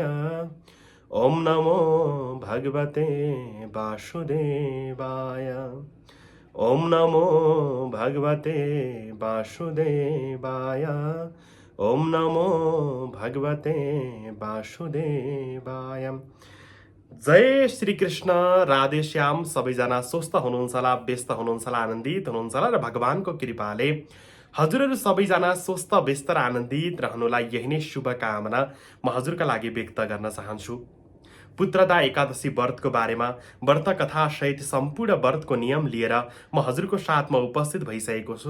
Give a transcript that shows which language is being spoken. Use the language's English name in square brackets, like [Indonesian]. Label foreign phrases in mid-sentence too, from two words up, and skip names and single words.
[Sanskrit] ॐ नमो भगवते वासुदेवाय। ॐ नमो भगवते वासुदेवाय। ॐ नमो भगवते वासुदेवाय। [Nepali] जय श्री कृष्ण, राधे श्याम। सबैजना स्वस्थ हुनुहुन्छ होला, व्यस्त हुनुहुन्छ होला, आनन्दित हुनुहुन्छ होला र भगवानको कृपाले हजुरहरू सबैजना स्वस्थ व्यस्त र आनन्दित रहनुलाई यही नै शुभकामना म हजुरका लागि व्यक्त गर्न चाहन्छु। पुत्रदा एकादशी व्रतको बारेमा व्रत कथा सहित सम्पूर्ण व्रतको नियम लिएर म हजुरको साथमा उपस्थित भइसकेको छु।